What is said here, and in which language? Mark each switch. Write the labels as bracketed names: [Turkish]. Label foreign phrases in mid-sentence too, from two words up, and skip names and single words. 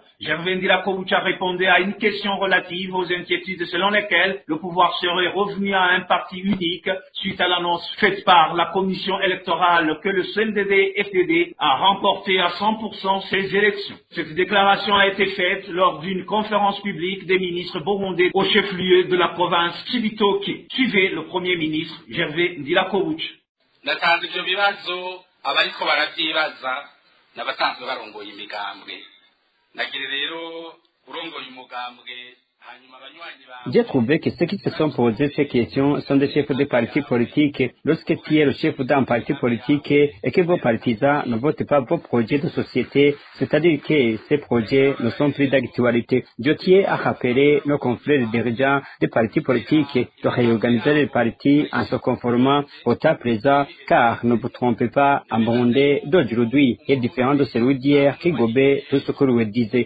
[French] Gervais Ndirakobucha répondait à une question relative aux inquiétudes selon lesquelles le pouvoir serait revenu à un parti unique suite à l'annonce faite par la commission électorale que le CNDD-FDD a remporté à 100% ces élections. Cette déclaration a été faite lors d'une conférence publique des ministres burundais au chef-lieu de la province Cibitoke. Suivez le Premier ministre Gervais Ndirakobucha. [Rundi] Natanze ivyo bibazo abariko baravyibaza n'abasanzwe barongoye imigambwe. Nagire rero urongoye umugambwe. [French] J'ai trouvé que ceux qui se sont posés ces questions sont des chefs de partis politiques. Lorsque tu es le chef d'un parti politique et que vos partisans ne votent pas vos projets de société, c'est-à-dire que ces projets ne sont plus d'actualité. Je tiens à rappeler nos confrères dirigeants des partis politiques de réorganiser les partis en se conformant au temps présent, car ne vous trompez pas, un Burundais d'aujourd'hui est différent de celui d'hier qui gobait tout ce que vous disiez.